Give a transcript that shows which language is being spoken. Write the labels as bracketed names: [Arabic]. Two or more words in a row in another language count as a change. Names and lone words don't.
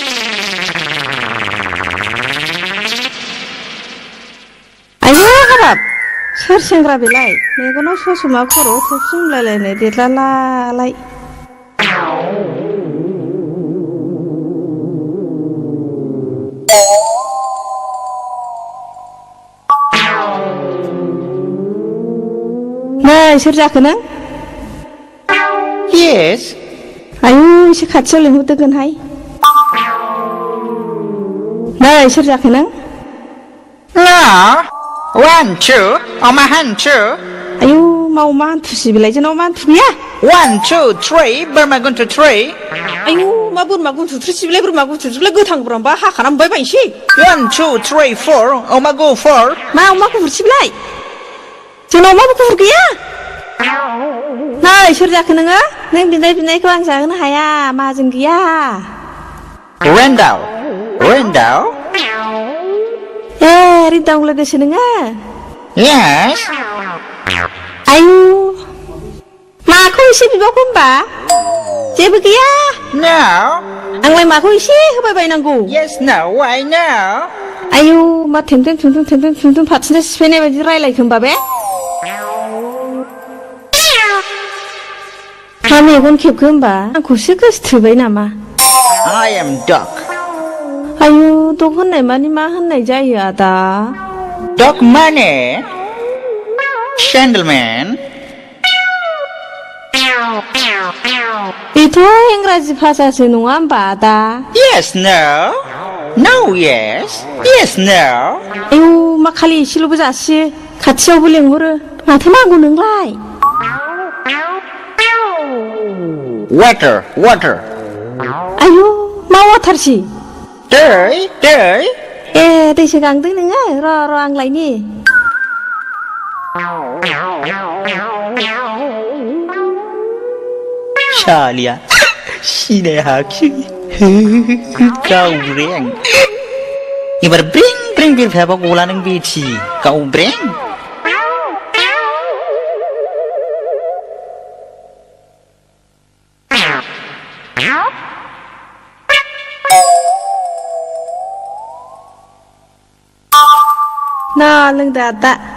[Bodo] आयु हाबाब सोर सेंग्रा बेलाय मेगनाव ससमा खर'आव थबसुमलायलायनाय देरलालालाय नै सोर जाखो नों? [English] Yes. [Bodo] आयु एसे खाथियाव लिंहरदोगोनहाय नै सोर जाखो नों? [English] No. 1, 2. [Bodo] Oma hantu. आयु मा अमा हान्थुसि बेलाय जोंनाव मा हान्थु गैया 1, 2, 3. Burma guntu 3. आयु मा बोरमा गुन्थुथ्रिसि बेलाय बोरमा गुन्थुथ्रिलाय गोथां बोरमाबा हाखाना मोनबाय बायनोसै 1, 2, 3, 4. Oma go 4. मा अमा गुफुरसि बेलाय जोंनाव अमा गुफुर गैया नै सोर जाखो नोङो नों बिनायखौ आं जाहोनो हाया माहाजोन गैया Rendau. Rendau. ए रिदाव लोगोसो नोङो [English] Yes. [Bodo] आयु माखौ एसे बिबावखो होमबा जेबो गैया [English] No. [Bodo] आंलाय माखौ एसे होबाय बायनांगौ [English] Yes, no. Why no? [Bodo] आयु मा थेमथेम थुमथुम फाथिनो सिफायनाय बायदि रायलायखो होमबा बे मा मेगन खेबखो होमबा आंखौसो गोसोथोबाय नामा [English] I am duck. [Bodo] आयु दग होननाय मानि मा होननाय जायो आदा [English] Duck money. Gentleman. [Bodo] बेथ' इंराजि भाषासो नङा होमबा आदा [English] Yes, no. No, yes. Yes, no. [Bodo] आयु मा खालि एसेल'बो जासियो खाथियावबो लेंहरो माथो नांगौ नोंलाय [English] Water, water. [Bodo] आयु मा वाटारसि दै, दै. ए दैसो गांदों नोङो र' आं लायनि Salia. Sine haki. Gaureng. Ibar bring bir phaba gola nang beti. Gaureng. ना लोंदो आदा